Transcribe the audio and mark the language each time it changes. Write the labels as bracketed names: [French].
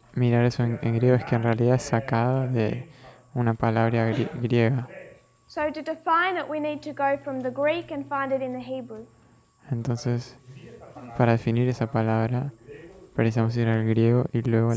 [Spanish] mirar eso en griego es que en realidad es sacado de una palabra griega. [English] So to define it, we need to go from the Greek and find it in the Hebrew. [Spanish] Entonces, para definir esa palabra, precisamos ir al griego y luego al